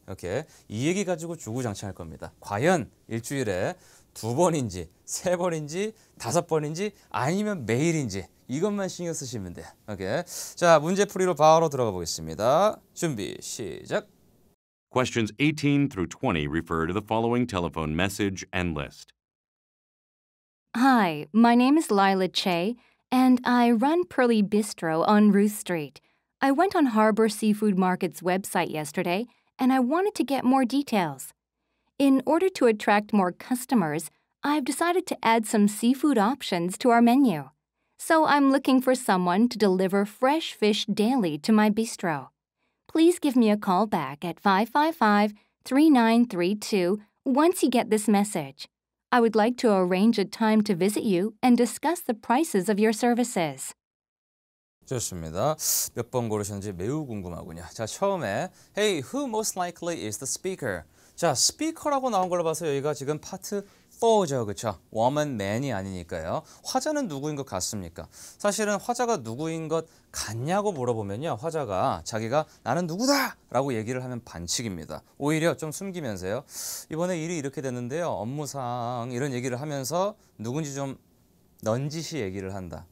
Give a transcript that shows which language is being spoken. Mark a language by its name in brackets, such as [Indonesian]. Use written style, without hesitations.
[Korean] 이렇게 이 얘기 가지고 주구장창할 겁니다. 과연 일주일에 2번인지 3번인지 5번인지 아니면 매일인지 이것만 신경 쓰시면 돼요. 오케이. 자, 문제풀이로 바로 들어가 보겠습니다. 준비 시작. [English] Questions 18 through 20 refer to the following telephone message and list. Hi, my name is Lila Che, and I run Pearly Bistro on Ruth Street. I went on Harbor Seafood Market's website yesterday, and I wanted to get more details. In order to attract more customers, I've decided to add some seafood options to our menu. So I'm looking for someone to deliver fresh fish daily to my bistro. Please give me a call back at 555-3932 once you get this message. I would like to arrange a time to visit you and discuss the prices of your services. [Korean] 좋습니다. 몇 번 고르셨는지 매우 궁금하군요. 자, 처음에 [English] Hey, who most likely is the speaker? [Korean] 자, 스피커라고 나온 걸로 봐서 여기가 지금 파트 4죠. 그렇죠? woman, man이 아니니까요. 화자는 누구인 것 같습니까? 사실은 화자가 누구인 것 같냐고 물어보면요. 화자가 자기가 나는 누구다! 라고 얘기를 하면 반칙입니다. 오히려 좀 숨기면서요. 이번에 일이 이렇게 됐는데요. 업무상 이런 얘기를 하면서 누군지 좀 넌지시 얘기를 한다.